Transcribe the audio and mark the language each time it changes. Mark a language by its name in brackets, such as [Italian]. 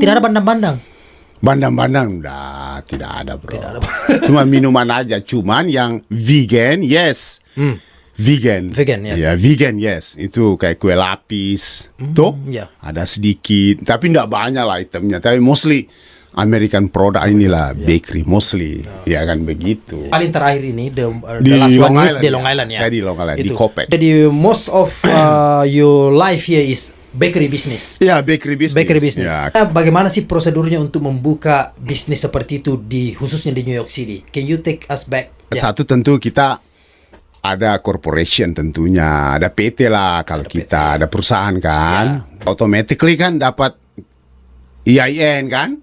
[Indonesian] Tidak ada bandang-bandang. Bandang-bandang tidak ada bro. Cuma minuman aja. Cuman yang vegan, yes. vegan. [English] Vegan, yes. [Indonesian] Ya, vegan, yes. Itu kayak kue lapis. Tuh, ya. ada sedikit. Tapi enggak banyak lah itemnya. [English] Tapi mostly American product inilah bakery, mostly. [Indonesian] Ya kan begitu. Paling terakhir ini, the Di [English] last Long one is Island, [Indonesian] di Long Island ya. Saya di Long Island, di Itu. Kopek. [English] Jadi most of your life here is bakery business. Ya, bakery business. Bakery business. [Indonesian] Ya. Bagaimana sih prosedurnya untuk membuka bisnis seperti itu khususnya di New York City? [English] Can you take us back? Ya. [Indonesian] Satu tentu kita ada corporation tentunya, ada PT lah kalau kita, ada perusahaan kan. Automatically kan dapat EIN kan.